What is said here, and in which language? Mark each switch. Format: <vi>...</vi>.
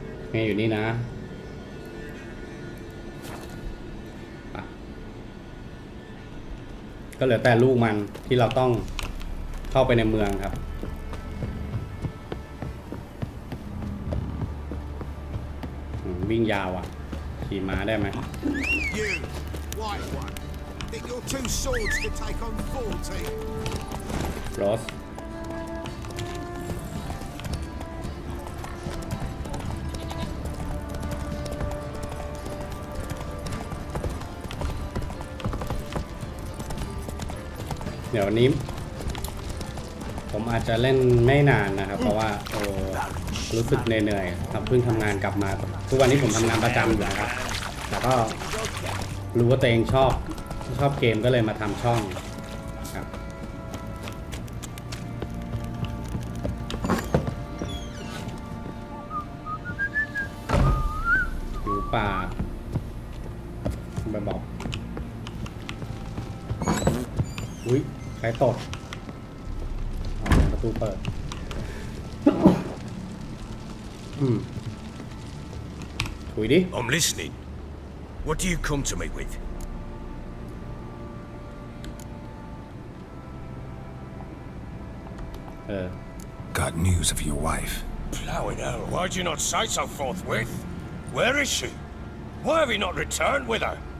<th>เมย์อยู่นี่นะก็เหลือแต่ลูกมันที่เราต้องเข้าไปในเมืองครับวิ่งยาวอ่ะขี่ม้าได้ไหม</th> <en>You, white one, think your two swords could take on 40?</en> <th>รสเดี๋ยวนี้ผมอาจจะเล่นไม่นานนะครับเพราะว่ารู้สึกเหนื่อยๆครับเพิ่งทำงานกลับมาทุกวันนี้ผมทำงานประจำอยู่นะครับแล้วก็ รู้ว่าตัวเองชอบเกมก็เลยมาทำช่องครับอยู่ป่าไปบอกอุ้ยใครตดประตูเปิดคุยดิ</th> <en>I'm listening. What do you come to me with? Got news of your wife. Plowing hell, why'd you not say so forthwith? Where is she? Why have you not returned with her?</en>